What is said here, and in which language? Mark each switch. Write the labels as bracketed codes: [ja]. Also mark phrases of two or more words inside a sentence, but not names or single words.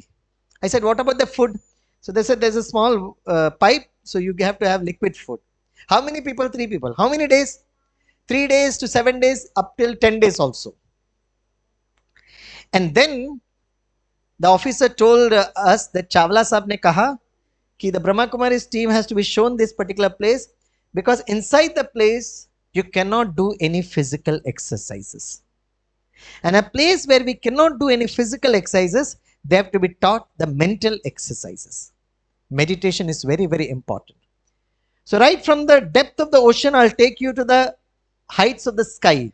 [en] I said, what about the food? So they said, there's a small pipe, so you have to have liquid food. How many people? 3 people. How many days? 3 days to 7 days, up till 10 days also. And then the officer told us that [hi] Chawla Sahab ne kaha ki [en] the Brahma Kumaris team has to be shown this particular place because inside the place you cannot do any physical exercises. And a place where we cannot do any physical exercises, they have to be taught the mental exercises. Meditation is very, very important. So right from the depth of the ocean, I'll take you to the heights of the sky.